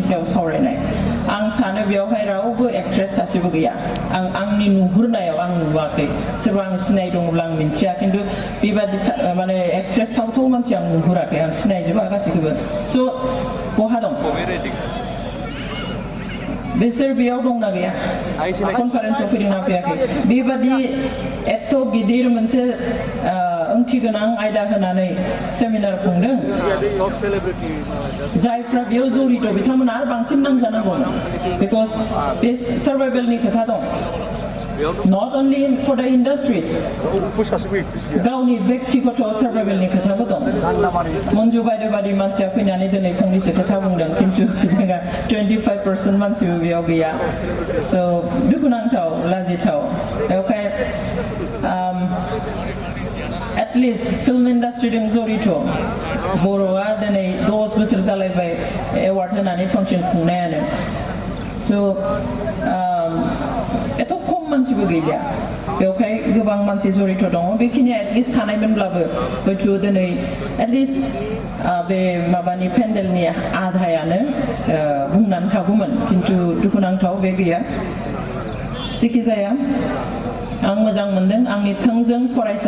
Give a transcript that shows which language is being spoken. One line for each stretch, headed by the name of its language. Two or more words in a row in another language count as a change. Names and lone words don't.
Bodo: सायाव सावरायनाय आं सानो बेयावहाय रावबो एक्ट्रेस सासेबो गैया आंनि नुहुरनायाव आं नुवाखै सोरबा आं सिनाय दङब्ला आं मिन्थिया खिन्थु बेबादि माने एक्ट्रेस थावथाव मानसि आं नुहुराखै आं सिनायजोबा गासैखौबो स' बहा दं बिसोर बेयाव दंना गैया कनफारेन्सआव फैदोंना फैयाखै बेबादि एथ' गिदिर मोनसे ओंथि गोनां आयदा होनानै सेमिनार खुंदों जायफ्रा बेयाव जरित बिथांमोना आरो बांसिन नांजानांगौ बिकज बे सार्भाइभेलनि खोथा दं
English: not only for the industries
Bodo: गावनि व्यक्तिगत सार्भाइभेलनि खोथाबो दं मन्जु बायदि बायदि मानसिया फैनानै दिनै फंनैसो खोथा बुंदों खिन्थु जोंहा 25% मानसिबो बेयाव गैया स' दुखुनांथाव लाजिथाव बेवहाय
English: at least film industry
Bodo: जों जरित बर'आ दिनै 10 बोसोर जालायबाय एवार्ड होनानै फांसन खुंनायानो स' एथ' खम मानसिबो गैलिया बेवहाय गोबां मानसि जरित दङ बेखिनिया एटलिस्ट थानायमोनब्लाबो हयथ' दिनै एटलिस्ट बे माबानि पेन्डेलनि आधायानो बुंनानै थागौमोन खिन्थु दुखुनांथाव बे गैया जेखि जाया आं मोजां मोनदों आंनि थोंजों फरायसा